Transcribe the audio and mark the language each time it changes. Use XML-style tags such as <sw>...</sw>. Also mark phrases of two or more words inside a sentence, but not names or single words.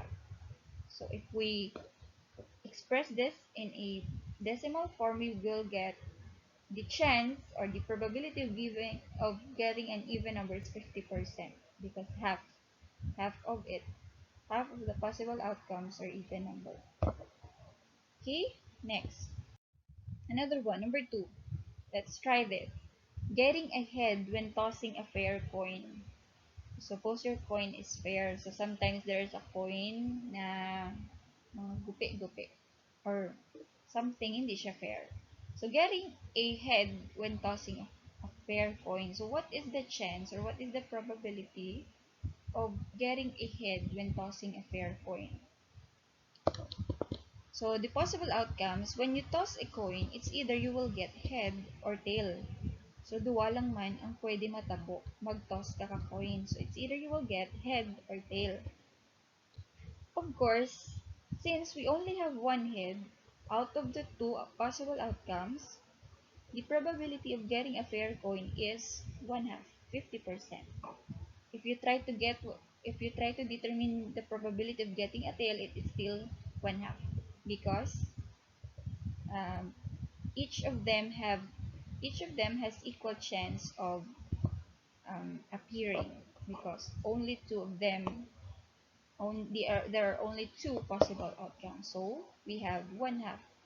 <en>So if we express this in a decimal form, we will get the chance or the probability of getting an even number is 50% because half of the possible outcomes are even number. Okay, next. Another one, number 2. Let's try this. Getting ahead when tossing a fair coin. Suppose your coin is fair. So sometimes there's a coin</en> <tl>na gupi-gupi</tl> <en>or something</en> <tl>hindi siya fair.</tl> <en>So getting ahead when tossing a fair coin. So what is the chance or what is the probability of getting a head when tossing a fair coin. So the possible outcomes, when you toss a coin, it's either you will get head or tail.</en> <ceb>So duwa lang man ang pwede matabo, mag-toss ka ka coin.</ceb> <en>So it's either you will get head or tail. Of course, since we only have one head, out of the two possible outcomes, the probability of getting a fair coin is 1/2, 50%. If you try to get, if you try to determine the probability of getting a tail, it is still 1/2 because um, each of them have each of them has equal chance of appearing because only two of them there are only two possible outcomes, so we have 1/2.</en>